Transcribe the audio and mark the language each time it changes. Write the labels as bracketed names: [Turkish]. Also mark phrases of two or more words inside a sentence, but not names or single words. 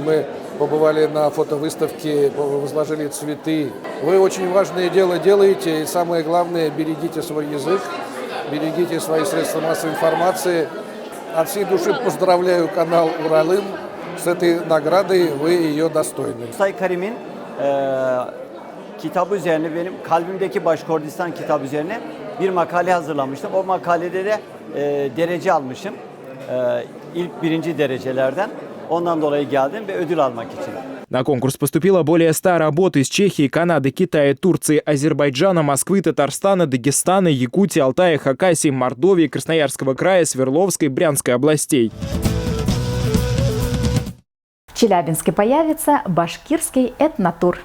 [Russian] Мы побывали на фотовыставке, возложили цветы. Вы очень важное дело делаете, и самое главное, берегите свой язык, берегите свои средства массовой информации. От всей души поздравляю канал Уралым с этой наградой, вы ее достойны. [Turkish] Mustay Karim'in kitabı üzerine benim kalbimdeki Başkordistan kitabı üzerine bir makale hazırlamıştım. O makalede de derece almışım. İlk birinci derecelerden. Ondan dolayı geldim ve ödül almak için. [Russian] На конкурс поступило более 100 работ из Чехии, Канады, Китая, Турции, Азербайджана, Москвы, Татарстана, Дагестана, Якутии, Алтая, Хакасии, Мордовии, Красноярского края, Свердловской, Брянской областей. В Челябинске появится башкирский этнотур.